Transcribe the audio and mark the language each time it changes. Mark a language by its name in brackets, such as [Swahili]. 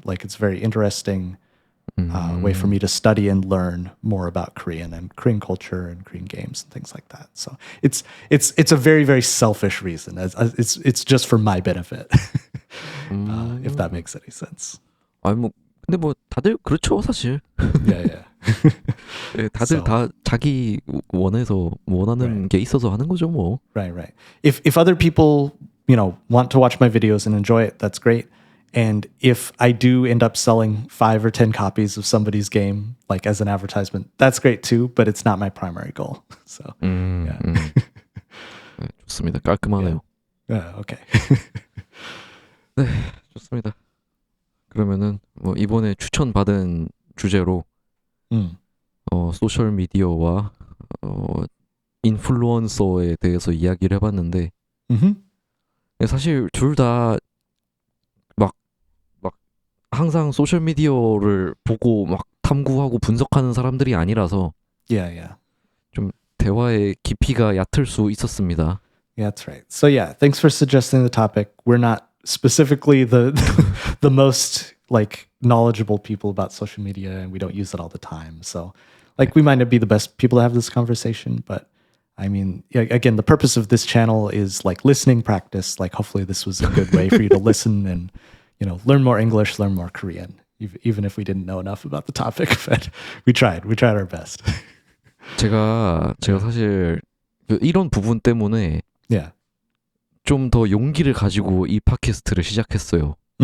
[English] Like it's very interesting way for me to study and learn more about Korean and Korean culture and Korean games and things like that. So it's a very very selfish reason. It's just for my benefit, if that makes any sense. [Korean] 아니 뭐 근데 뭐 다들 그렇죠 사실. [English] Yeah. [Korean] 네, 다들 [English] So- [Korean] 다 자기 원해서 원하는 게 있어서 하는 거죠 뭐. [English] Right. If other people, you know, want to watch my videos and enjoy it, that's great. And if I do end up selling 5 or 10 copies of somebody's game, like as an advertisement, that's great too, but it's not my primary goal. So, yeah. [Korean] 네, 좋습니다. 깔끔하네요. [English] Okay. [Korean] 네, 좋습니다. 그러면은 뭐 이번에 추천받은 주제로 소셜 미디어와 인플루언서에 대해서 이야기를 해봤는데 사실 둘 다 막 항상 소셜 미디어를 보고 막 탐구하고 분석하는 사람들이 아니라서 [English] Yeah. [Korean] 좀 대화의 깊이가 얕을 수 있었습니다. [English] Yeah, that's right. So yeah, thanks for suggesting the topic. We're not specifically the most like knowledgeable people about social media, and we don't use it all the time. So like we might not be the best people to have this conversation, but I mean, yeah, again, the purpose of this channel is like listening practice. Like hopefully this was a good way for you to listen and, you know, learn more English, learn more Korean, even if we didn't know enough about the topic, but we tried our best. [Korean] 제가 사실 이런 부분 때문에 [English] Yeah. [Korean] 좀 더 용기를 가지고 이 팟캐스트를 시작했어요.